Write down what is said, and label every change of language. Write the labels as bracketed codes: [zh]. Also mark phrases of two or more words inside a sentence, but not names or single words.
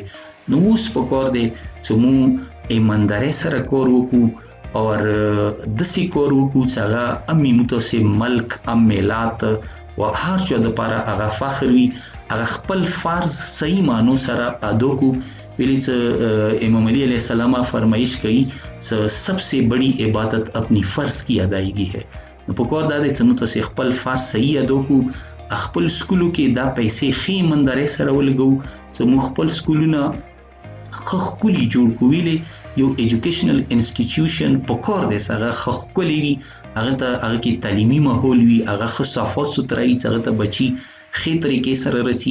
[ps] نو اوس په کار دی چې موږ ایماندارۍ سره کار وکړو اور دسی کار وکړو چې هغه ام متوسم ملک، ام ملت و هر چا دپاره هغه فخر وي، هغه خپل فرض صحیح معنو سره ادا کړو. ویلي چې امام علی [ar] علیہ السلام [ps] فرمائش کوي چې [ur] سب سے بڑی عبادت اپنی فرض کی ادائیگی ہے. [ps] نو په کار دا دی چې موږ تاسې خپل فرض صحیح ادا کړو، خپل سکولو کې دا پیسې ښې ایماندارۍ سره ولګوو چې موږ خپل سکولونه ښه ښکلي جوړ کړو. ویلې یو [en] educational institution [ps] په کار دی چې هغه ښه ښکلی وي، هغه کې تعلیمي ماحول وي، هغه ښه صفا سوتره وي چې هغه ته بچي ښې طریقې سره رسي.